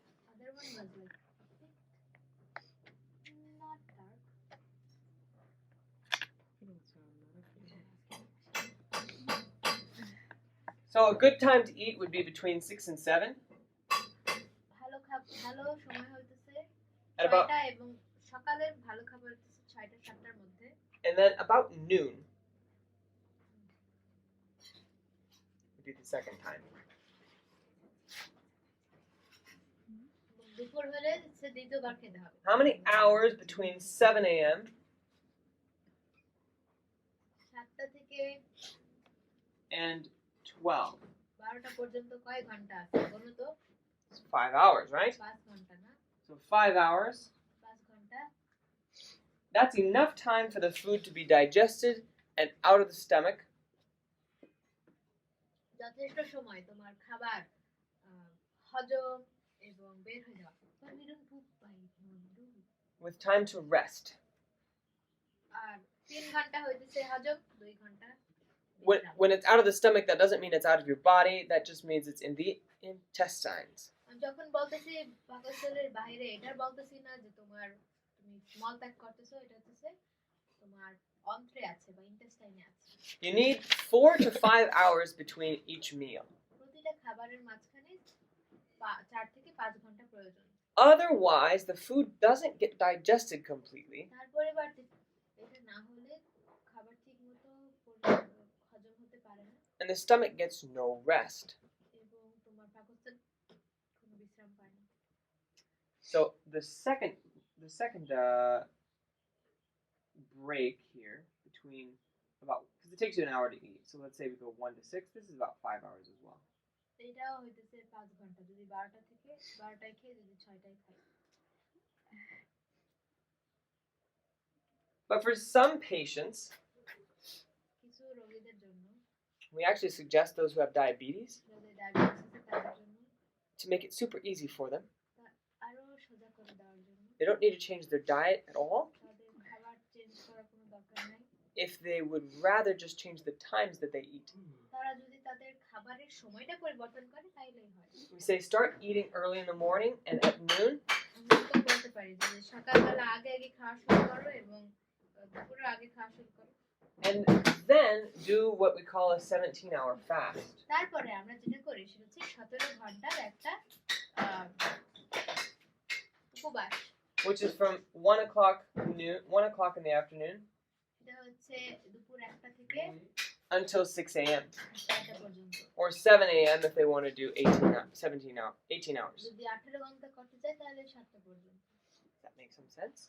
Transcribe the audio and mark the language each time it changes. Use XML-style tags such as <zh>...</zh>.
<en>other one was like not dark. So a good time to eat would be between 6 and 7.</en> <bn>ভালো সময় হইতেছে</bn> <en>At about</en> <bn>6টা এবং সকালের ভালো খাবার হইতেছে 6টা 7টার মধ্যে</bn> <en>and then about noon would be the second time.</en> <bn>দুপুর হলে সে দ্বিতীয়বার খেতে হবে</bn> <en>How many hours between 7 a.m.</en> <bn>7টা থেকে</bn> <en>and 12?</en> <bn>12টা পর্যন্ত কয় ঘন্টা আছে বলো তো</bn> <en>It's 5 hours, right?</en> <bn>5 ঘন্টা না</bn> <en>So 5 hours.</en> <bn>5 ঘন্টা</bn> <en>That's enough time for the food to be digested and out of the stomach</en> <bn>যথেষ্ট সময় তোমার খাবার হজম এবং বের হয়ে যাওয়া</bn> <en>But we don't poop by noon, do we? with time to rest.</en> <bn>আর 3 ঘন্টা হইতেছে হজম 2 ঘন্টা বিশ্রাম।</bn> <en>When it's out of the stomach, that doesn't mean it's out of your body. That just means it's in the intestines.</en> <bn>আমি যখন বলতেছি পাকস্থলীর বাইরে এটার বলতেছি না যে তুমি মল ত্যাগ করতেছো এটা হচ্ছে তোমার অন্ত্রে আছে বা ইন্টেস্টাইনে আছে</bn> <en>You need 4 to 5 hours between each meal.</en> <bn>প্রতিটা খাবারের মাঝখানে 4 থেকে 5 ঘন্টা প্রয়োজন</bn> <en>Otherwise, the food doesn't get digested completely,</en> <bn>তার পরিবর্তে এটা না হলে খাবার ঠিকমতো হজম হতে পারে না</bn> <en>and the stomach gets no rest.</en> <bn>এবং তোমার পাকস্থলী কোনো বিশ্রাম পায় না</bn> <en>So the second break here between about because it takes you an hour to eat. So let's say we go 1 to 6. This is about 5 hours as well.</en> <bn>এটাও হইতেছে 5 ঘন্টা যদি 12টা থেকে 12টায় খেয়ে যদি 6টায় খাই</bn> <en>But for some patients,</en> <bn>কিছু রোগীদের জন্য</bn> <en>we actually suggest those who have diabetes</en> <bn>যাদের ডায়াবেটিস আছে তাদের জন্য</bn> <en>to make it super easy for them.</en> <bn>আরো সোজা করে দেওয়ার জন্য</bn> <en>They don't need to change their diet at all.</en> <bn>তাদের খাবার চেঞ্জ করার কোনো দরকার নাই</bn> <en>If they would rather just change the times that they eat.</en> <bn>তারা যদি তাদের খাবারের সময়টা পরিবর্তন করে তাইলেই হয়</bn> <en>We say start eating early in the morning and at noon,</en> <bn>আমরা তো বলতে পারি যে সকালবেলা আগে আগে খাওয়া শুরু করো এবং দুপুরের আগে খাওয়া শুরু করো</bn> <en>and then do what we call a 17-hour fast.</en> <bn>তারপরে আমরা যেটা করি সেটা হচ্ছে 17 ঘন্টার একটা উপবাস</bn> <en>Which is from 1 o'clock in the afternoon</en> <bn>এটা হচ্ছে দুপুর 1টা থেকে</bn> <en>until 6 a.m.</en> <bn>6টা পর্যন্ত</bn> <en>or 7 a.m. if they want to do 18 hours.</en> <bn>যদি 18 ঘন্টা করতে চাই তাহলে 7টা পর্যন্ত</bn> <en>Does that make some sense?</en>